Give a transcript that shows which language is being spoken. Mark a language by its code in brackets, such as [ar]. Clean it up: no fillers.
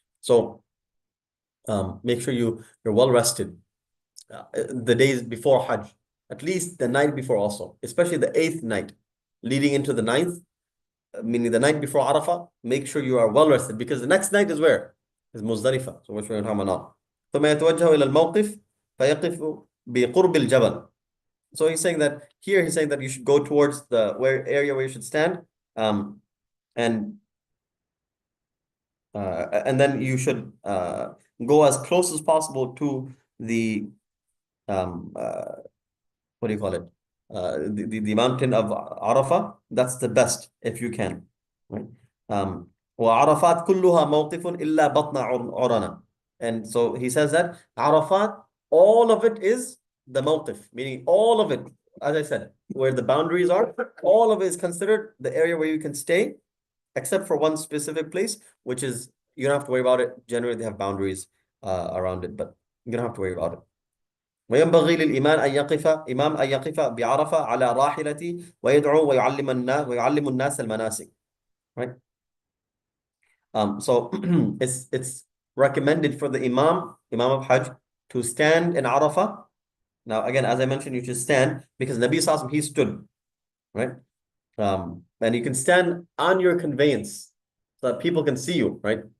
[en] So make sure you're well rested the days before Hajj, at least the night before also, especially the 8th night, leading into the 9th, meaning the night before Arafah. Make sure you are well rested because the next night is where? Is Muzdalifah. So which we're talking about now. [ar] ثم يتوجه إلى الموقف فيقف بقرب الجبل. [en] So he's saying that here he's saying that you should go towards the area where you should stand, and then you should go as close as possible to the what do you call it? The mountain of Arafah. That's the best if you can, right? [ar] وعرفات كلها موقف إلا بطن عرنة. [en] And so he says that Arafat, all of it is the mawqif, meaning all of it, as I said, where the boundaries are, all of it is considered the area where you can stay, except for one specific place, which is you don't have to worry about it. Generally, they have boundaries around it, but you don't have to worry about it. [ar] وينبغي للإمام أن يقف بعرفة على راحلته ويدعو ويعلم الناس المناسك. [en] Right? So it's recommended for the Imam of Hajj, to stand in Arafah. Now, again, as I mentioned, you should stand because Nabi Sallallahu he stood, right? And you can stand on your conveyance so that people can see you, right?